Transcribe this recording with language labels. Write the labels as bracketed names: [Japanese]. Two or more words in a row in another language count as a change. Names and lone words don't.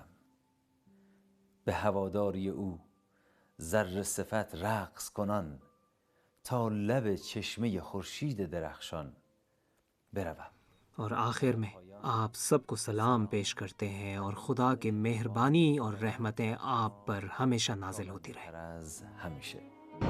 [Persian] به هواداری او ذره صفت رقص کنان، تا لب چشمه خورشید درخشان بروم. [Urdu] اور آخر میں آپ سب کو سلام پیش کرتے ہیں اور خدا کی مہربانی اور رحمتیں آپ پر ہمیشہ نازل ہوتی رہیں. [Persian] از همیشه.